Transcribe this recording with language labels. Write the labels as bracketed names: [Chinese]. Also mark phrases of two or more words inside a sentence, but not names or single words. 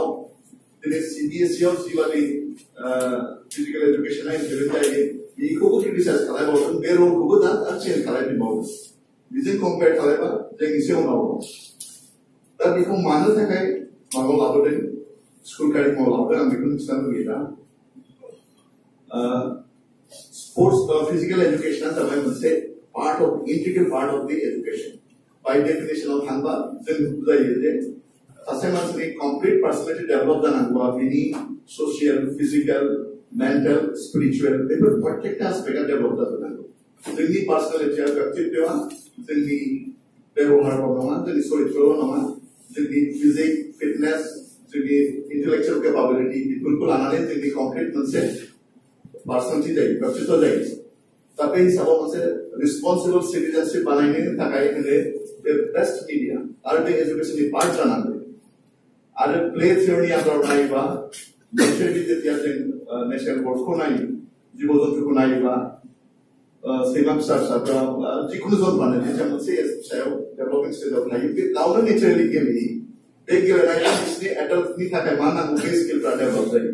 [Bodo] दिनै सीबीएसई आव जिबादि [English] physical educationआ [Bodo] इमप्लिमेन्ट जायो बेखौबो क्रिटिसाइज खालामबावदों बे रलखौबो दा चेन्ज खालामफिनबावदों बेजों कम्पेयार खालामबा जों एसे उनाव दं दा बेखौ मानो थाखाय माबायाव लाबोदों स्कुल कारिकुलामाव लाबोदों आं बेखौ खिन्थानो लुगैला [English] sports physical education [Bodo] जाबाय मोनसे [English] part of integral part of the education. By definition of [Bodo] थांबा जों बुजायो जे सासे मानसिनि [English] complete personality develop [Bodo] जानांगौबा बिनि [English] social, physical, mental, spiritual [Bodo] बेफोर प्रत्येक [English] aspect develop [Bodo] जानांगौ. जोंनि personality व्यक्तित्वआ जोंनि व्यवहाराव नङा, जोंनि चरित्रआव नङा, जोंनि [English] physics, fitness, [Bodo] जोंनि [English] intellectual capability [Bodo] बेफोरखौ लानानै जोंनि complete मोनसे personality जायो, व्यक्तित्व जायो. दा बे हिसाबाव मोनसे [English] responsible citizenship [Bodo] बानायनो थाखाय [English] the best media [Bodo] आरो बे educationनि part जानांगौ. आरो [English] play theory [Bodo] आन्दाराव नायोबा मोनसे जेतिया जों [English] national boardखौ [Bodo] नायो, जीव जन्तुखौ नायोबा सैमा फिसा फिसाफ्रा जिखुनु जन्तुआनो जेथिया मोनसे सायाव [English] developing stageआव [Bodo] थायो बे गावनो नेचारेलि गेलेयो. बे गेलेनायजों बिसोरनि एडल्टनि थाखाय मा नांगौ बे स्किलफ्रा डेभलप जायो.